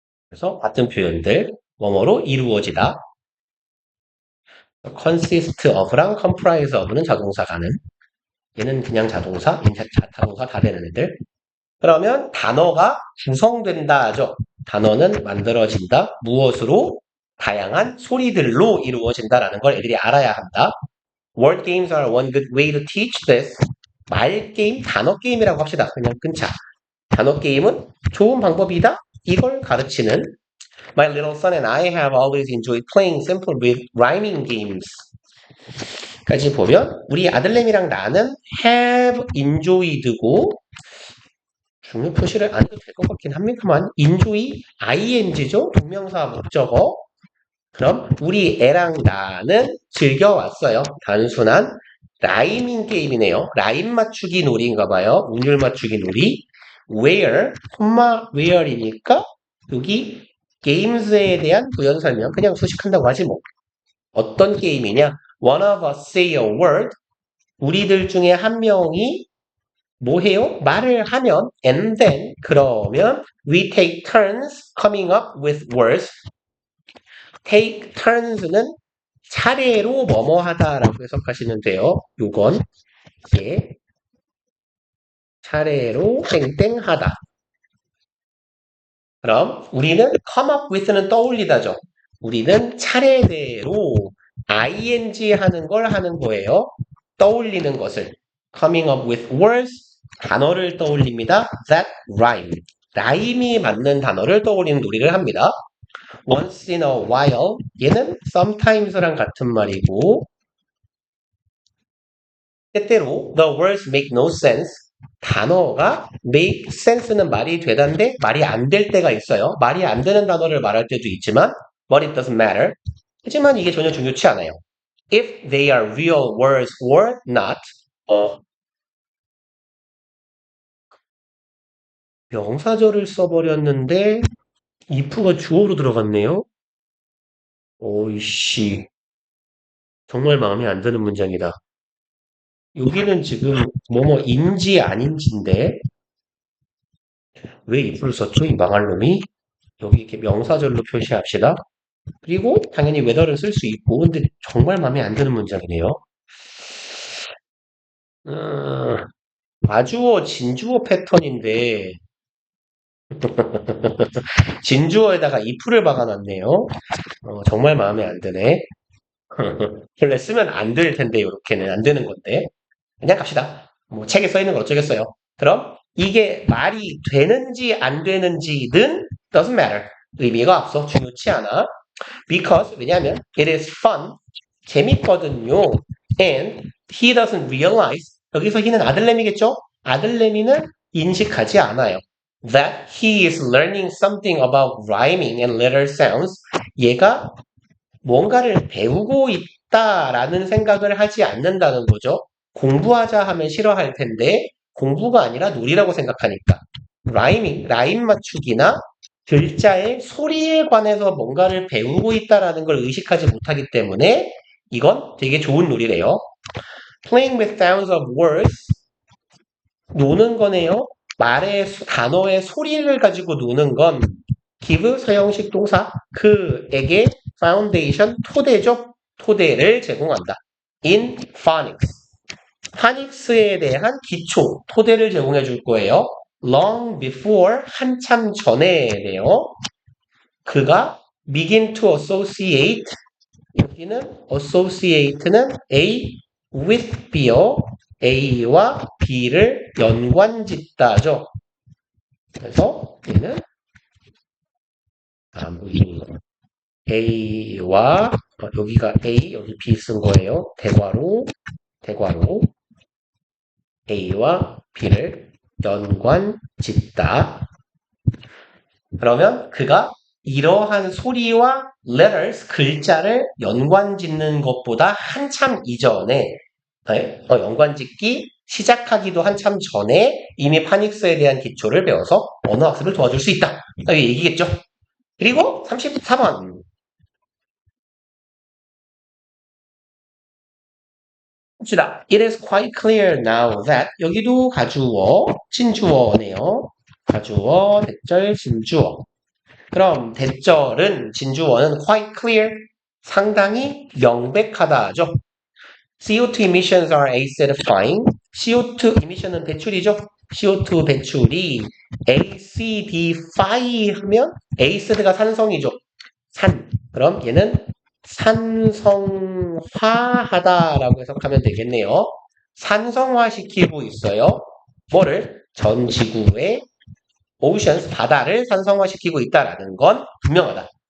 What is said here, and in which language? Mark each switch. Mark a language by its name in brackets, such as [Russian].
[Korean] 그래서 같은 표현들 뭐뭐로 이루어지다 consist of랑 comprise of는 자동사 가능 얘는 그냥 자동사, 자타동사 다 되는 애들 그러면 단어가 구성된다 하죠. 단어는 만들어진다. 무엇으로? 다양한 소리들로 이루어진다라는 걸 애들이 알아야 한다. [English] Word games are one good way to teach this. [Korean] 말 게임, 단어 게임이라고 합시다. 그냥 끊자. 단어 게임은 좋은 방법이다. 이걸 가르치는 [English] My little son and I have always enjoyed playing simple with rhyming games. [Korean] 까지 보면 우리 아들내미랑 나는 have enjoyed고 중요 표시를 안 해도 될 것 같긴 합니다만 enjoy ing죠. 동명사 목적어. 그럼 우리 애랑 나는 즐겨왔어요. 단순한 라이밍 게임이네요. 라임 맞추기 놀이인가 봐요. 운율 맞추기 놀이. where, where이니까 여기 games에 대한 부연 설명 그냥 수식한다고 하지 뭐. 어떤 게임이냐? [English] One of us say a word. [Korean] 우리들 중에 한 명이 뭐 해요? 말을 하면 [English] and then 그러면 we take turns coming up with words. [Korean] take turns는 차례로 뭐뭐 하다라고 해석하시면 돼요. 요건 예. 차례로 땡땡 하다. 그럼 우리는 come up with는 떠올리다죠. 우리는 차례대로 ing 하는 걸 하는 거예요. 떠올리는 것을. [English] coming up with words [Korean] 단어를 떠올립니다. [English] that rhyme. [Korean] 라임이 맞는 단어를 떠올리는 놀이를 합니다. [English] once in a while [Korean] 얘는 sometimes랑 같은 말이고 때때로 [English] the words make no sense [Korean] 단어가 make sense는 말이 되던데 말이 안 될 때가 있어요. 말이 안 되는 단어를 말할 때도 있지만 [English] but it doesn't matter. [Korean] 하지만 이게 전혀 중요치 않아요. [English] If they are real words or not [Korean] 명사절을 써버렸는데 if가 주어로 들어갔네요. 오이씨 정말 마음에 안 드는 문장이다. 여기는 지금 뭐뭐인지 아닌지인데 왜 if를 썼죠? 이 망할 놈이. 여기 이렇게 명사절로 표시합시다. 그리고 당연히 whether를 쓸 수 있고 근데 정말 마음에 안 드는 문장이네요. 마주어, 진주어 패턴인데 진주어에다가 if를 박아놨네요. 정말 마음에 안 드네. 원래 쓰면 안 될 텐데 이렇게는 안 되는 건데 그냥 갑시다. 뭐 책에 써 있는 거 어쩌겠어요. 그럼 이게 말이 되는지 안 되는지는 [English] doesn't matter. [Korean] 의미가 없어. 중요치 않아. [English] Because 왜냐하면 it is fun. [Korean] 재밌거든요. [English] And he doesn't realize [Korean] 여기서 he는 아들내미겠죠? 아들내미는 인식하지 않아요. [English] That he is learning something about rhyming and letter sounds. [Korean] 얘가 뭔가를 배우고 있다라는 생각을 하지 않는다는 거죠. 공부하자 하면 싫어할 텐데 공부가 아니라 놀이라고 생각하니까. 라임 맞추기나 글자의 소리에 관해서 뭔가를 배우고 있다라는 걸 의식하지 못하기 때문에 이건 되게 좋은 놀이래요. [English] Playing with sounds of words. [Korean] 노는 거네요. 단어의 소리를 가지고 노는 건 give 서형식 동사 그에게 foundation 토대죠. 토대를 제공한다. [English] In phonics. [Korean] 파닉스에 대한 기초, 토대를 제공해 줄 거예요. [English] Long before, [Korean] 한참 전에래요. 그가 [English] begin to associate, [Korean] 여기는 associate는 A with B요. A와 B를 연관짓다죠. 그래서 얘는 A와 여기가 A, 여기 B 쓴 거예요. 대괄호 A와 B를 연관짓다. 그러면 그가 이러한 소리와 letters, 글자를 연관짓는 것보다 한참 이전에 연관짓기 시작하기도 한참 전에 이미 파닉스에 대한 기초를 배워서 언어 학습을 도와줄 수 있다. 이 얘기겠죠. 그리고 34번. 봅시다. [English] It is quite clear now that [Korean] 여기도 가주어, 진주어네요. 가주어, 대절, 진주어. 그럼 대절은 진주어는 quite clear, 상당히 명백하다죠. [English] CO2 emissions are acidifying. [Korean] CO2 emission은 배출이죠. CO2 배출이 acidify 하면 acid가 산성이죠. 그럼 얘는 산성화하다라고 해석하면 되겠네요. 산성화시키고 있어요. 뭐를? 전 지구의 oceans, 바다를 산성화시키고 있다라는 건 분명하다.